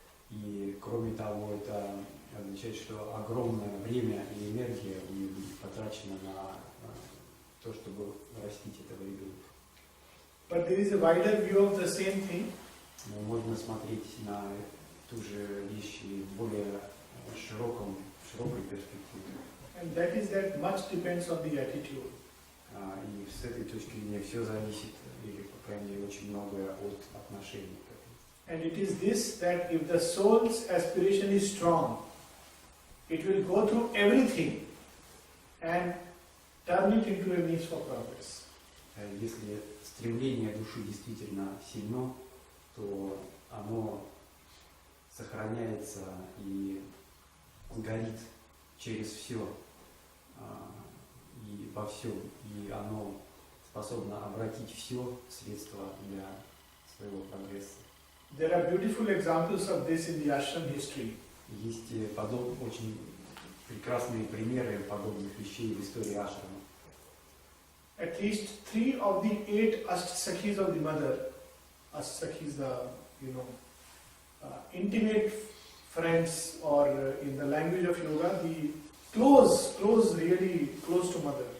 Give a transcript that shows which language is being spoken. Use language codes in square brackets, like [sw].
[ru] И кроме того, это означает, что огромное время и энергия у нее будет потрачено на то, чтобы растить этого ребенка. [en] But there is a wider view of the same thing. [ru] Но можно смотреть на ту же вещь в более широкой перспективе. [en] And that is that much depends on the attitude. [ru] И с этой точки зрения все зависит, или, по крайней мере, очень многое от отношений к этому. [en] And it is this that if the soul's aspiration is strong, it will go through everything and turn it into a means for progress. [ru] Если стремление души действительно сильно, то оно сохраняется и горит через все и во всем, и оно способно обратить все в средства для своего прогресса. [en] There are beautiful examples of this in the Ashram history. [ru] Есть очень прекрасные примеры подобных вещей в истории Ашрама. [en] At least 3 of the 8 Astakis of the mother, Astakis, the intimate friends, or in the language of yoga, the really close to mother.